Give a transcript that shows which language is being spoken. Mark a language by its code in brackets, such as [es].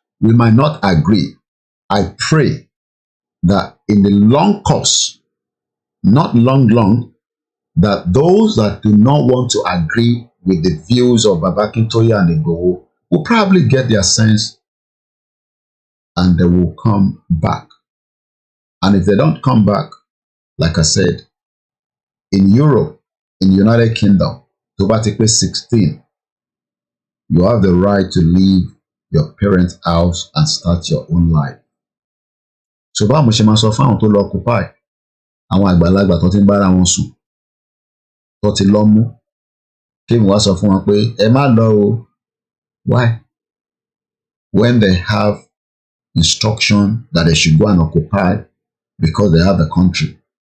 [en] We might not agree. I pray that in the long course, not long, that those that do not want to agree with the views of Babakintoye and IGBOHO will probably get their sense and they will come back. And if they don't come back, like I said, in Europe, in the United Kingdom, to particularly 16, you have the right to leave your parents' house and start your own life. [yo] So báwo mo ṣe máa sọ fún àwọn tó lọ occupy, àwọn àgbàlagbà tó ti ń bára wọn sùn, tó ti lọ mú, kí mi wá sọ fún wọn pé ẹ má lọ o. [en] Why? When they have instruction that they should go and occupy because they have a country.